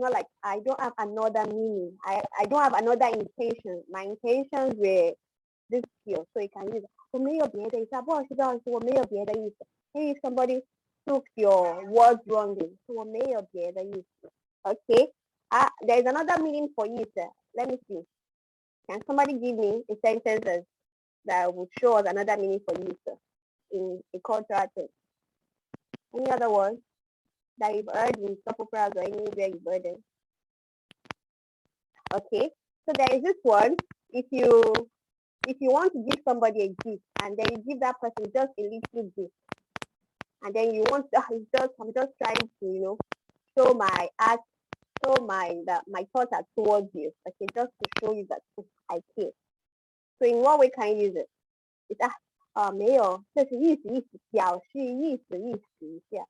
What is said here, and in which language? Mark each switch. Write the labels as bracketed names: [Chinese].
[English] It's not like I don't have another meaning. I don't have another intention. My intentions were this here. So you can use [Chinese] 我没有别的意思，不好意思，我没有别的意思。 [English] Maybe somebody took your words wrongly. [Chinese] 我没有别的意思。Okay. [English] There's another meaning for it. Let me see. Can somebody give me a sentence that would show us another meaning for it in a cultural term? Any other words that you've heard in soap operas or anywhere you've heard it? Okay. So there is this one. If you want to give somebody a gift and then you give that person just a little gift, and then you want I'm just trying to show my art, show my thoughts are towards you. Okay, just to show you that I care. So in what way can you use it? [Chinese] It's 没有，这是意思，表示意思一下。